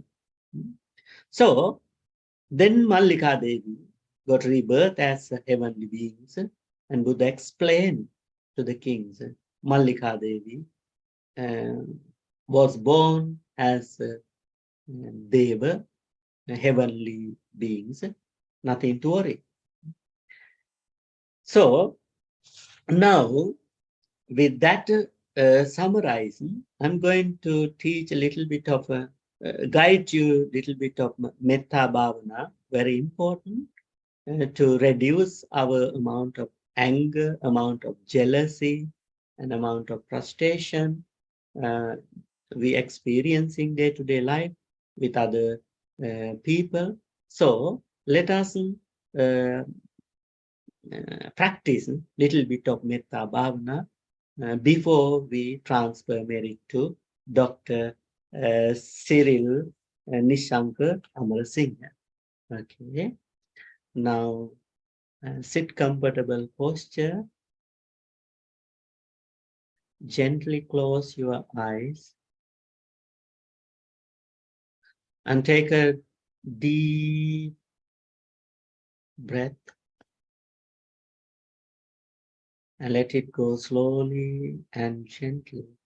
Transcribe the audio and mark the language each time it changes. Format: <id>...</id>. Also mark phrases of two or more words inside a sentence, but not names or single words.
<en>So then Mallika Devi got rebirth as heavenly beings, and Buddha explained to the kings, Mallika Devi was born as Deva, heavenly beings, nothing to worry. So now with that summarizing, I'm going to teach a little bit of guide you a little bit of</en> <pi>metta bhavana,</pi> <en>very important to reduce our amount of anger, amount of jealousy, and amount of frustration we experiencing day-to-day life with other people. So let us practice a little bit of</en> <pi>metta bhavana</pi> <en>before we transfer merit to Dr. Cyril Nishankar Amarasinghe. Okay. Now sit comfortable posture. Gently close your eyes and take a deep breath and let it go slowly and gently.</en>